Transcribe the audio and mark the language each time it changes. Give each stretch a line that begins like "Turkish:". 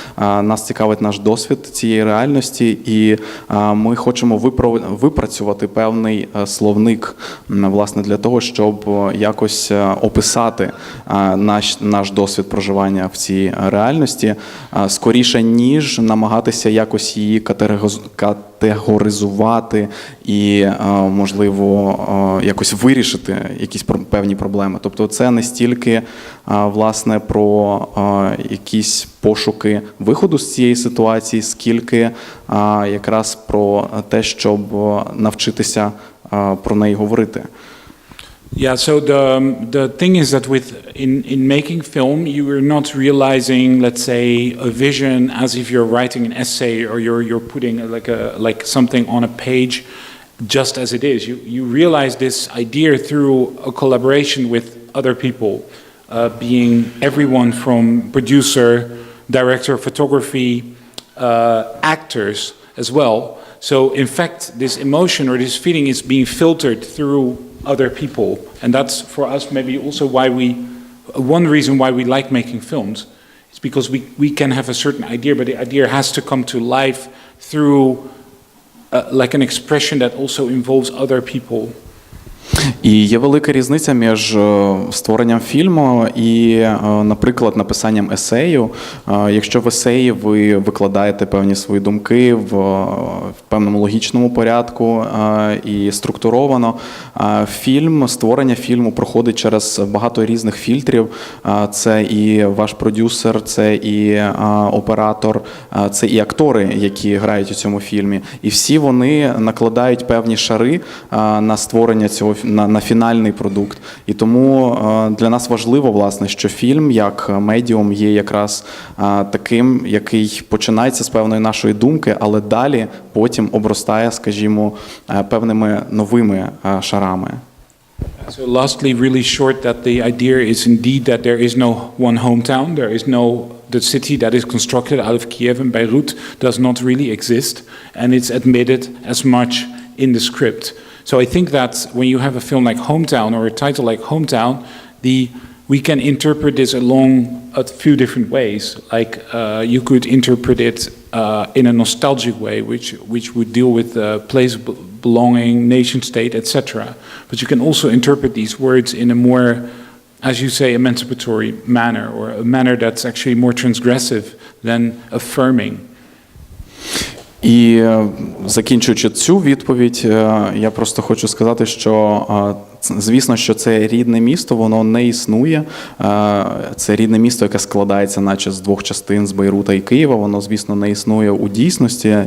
Ukrainian: Нас цікавить наш досвід цієї реальності, і ми хочемо випрацювати певний словник, власне, для того, щоб якось описати наш досвід проживання в цій реальності, скоріше, ніж намагатися якось її категоризувати і, можливо, якось вирішити якісь певні проблеми. Тобто це не стільки, власне, про якісь пошуки виходу з цієї ситуації, скільки якраз про те, щоб навчитися про неї говорити.
English: Yeah, so the thing is that in making film, you are not realizing, let's say, a vision as if you're writing an essay or you're putting like something on a page just as it is. You realize this idea through a collaboration with other people, being everyone from producer, director, photography, actors as well. So in fact, this emotion or this feeling is being filtered through other people, and that's for us maybe also why one reason why we like making films is because we can have a certain idea, but the idea has to come to life through like an expression that also involves other people.
Ukrainian: І є велика різниця між створенням фільму і, наприклад, написанням есею. Якщо в есеї ви викладаєте певні свої думки в певному логічному порядку і структуровано, створення фільму проходить через багато різних фільтрів. Це і ваш продюсер, це і оператор, це і актори, які грають у цьому фільмі. І всі вони накладають певні шари на створення цього, на фінальний продукт. І тому для нас важливо, власне, що фільм як медіум є якраз таким, який починається з певної нашої думки, але далі потім обростає, скажімо, певними новими шарами.
English: So lastly, really short, that the idea is indeed that there is no one hometown, the city that is constructed out of Kiev and Beirut does not really exist, and it's admitted as much in the script. So I think that when you have a film like Hometown or a title like Hometown, we can interpret this along a few different ways. Like you could interpret it in a nostalgic way, which would deal with the place belonging, nation state, etc. But you can also interpret these words in a more, as you say, emancipatory manner, or a manner that's actually more transgressive than affirming.
Ukrainian: І закінчуючи цю відповідь, я просто хочу сказати, що звісно, що це рідне місто, воно не існує. Це рідне місто, яке складається наче з двох частин, з Бейрута і Києва, воно, звісно, не існує у дійсності.